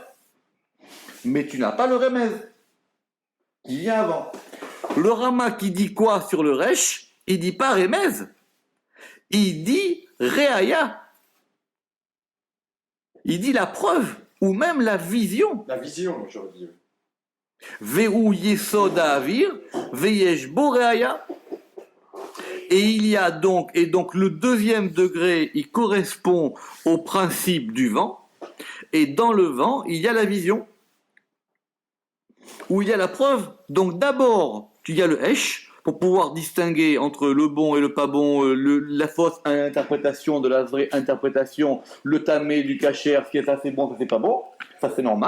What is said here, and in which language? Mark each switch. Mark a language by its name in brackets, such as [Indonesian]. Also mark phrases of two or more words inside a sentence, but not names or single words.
[French] Mais tu n'as pas le remez qui vient avant. Le Rama qui dit quoi sur le Resh? Il dit pas remez. il dit Reaya. Il dit la preuve, ou même la vision. La vision, j'aurais dit. [Hebrew] והוא יסוד האוויר, ויש בו ראיה. [French] Et il y a donc, le deuxième degré, il correspond au principe du vent. Et dans le vent, il y a la vision, où il y a la preuve. Donc d'abord, il y a le hesh, pour pouvoir distinguer entre le bon et le pas bon, la fausse interprétation de la vraie interprétation, le tamé du kasher, ce qui est ça c'est bon, ça c'est pas bon, ça c'est normal.